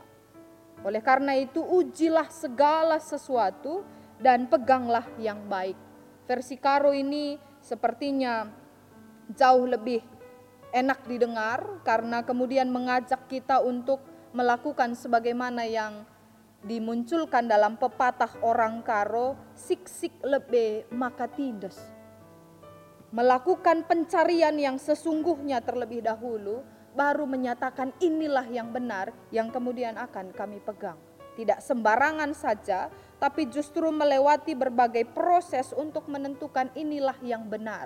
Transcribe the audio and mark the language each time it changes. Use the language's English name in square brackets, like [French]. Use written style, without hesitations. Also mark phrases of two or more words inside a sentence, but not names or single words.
[Indonesian] Oleh karena itu, ujilah segala sesuatu dan peganglah yang baik. Versi Karo ini sepertinya jauh lebih enak didengar karena kemudian mengajak kita untuk melakukan sebagaimana yang dimunculkan dalam pepatah orang Karo, [Batak Karo] siksik lebe maka tindes. [Indonesian] Melakukan pencarian yang sesungguhnya terlebih dahulu, baru menyatakan inilah yang benar yang kemudian akan kami pegang. Tidak sembarangan saja, tapi justru melewati berbagai proses untuk menentukan inilah yang benar.